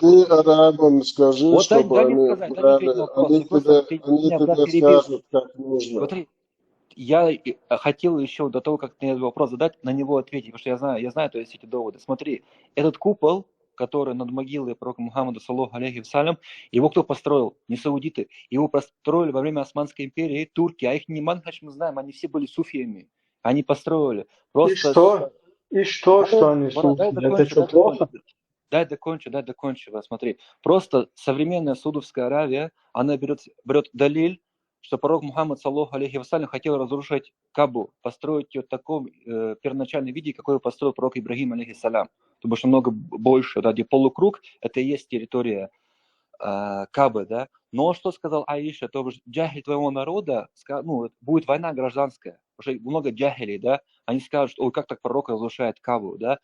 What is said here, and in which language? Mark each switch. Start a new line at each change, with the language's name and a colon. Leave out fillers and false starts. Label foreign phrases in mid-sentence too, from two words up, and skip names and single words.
Russian: Иди арабам скажи, Вот дай чтобы мне они сказать, дай мне ответить на вопрос. они Ты просто, ты тебе меня, брат, перебил. скажут, как нужно. Смотри, я хотел еще до того, как мне этот вопрос задать, на него ответить, потому что я знаю, то есть эти доводы. Смотри, этот купол, который над могилой пророка Мухаммада,
Arabic: صلى الله عليه وسلم,
Russian: его кто построил? Не саудиты. Его построили во время Османской империи турки, а их не манхадж мы знаем, они все были суфиями. Они построили. Просто... И что, что они суфи? Это что, плохо? Дай докончу, смотри. Просто современная Саудовская Аравия, она берет далиль, что пророк Мухаммад,
Arabic: صلى الله عليه وسلم,
Russian: хотел разрушить Кабу, построить ее в таком первоначальном виде, какой построил пророк Ибрагим, алейхиссалям. Потому что много больше, да, где полукруг, это и есть территория Кабы, да. Но что сказал Аиша, то джахиль твоего народа, будет война гражданская, уже много джахилей, да, они скажут, ой, как так пророк разрушает Кабу, да.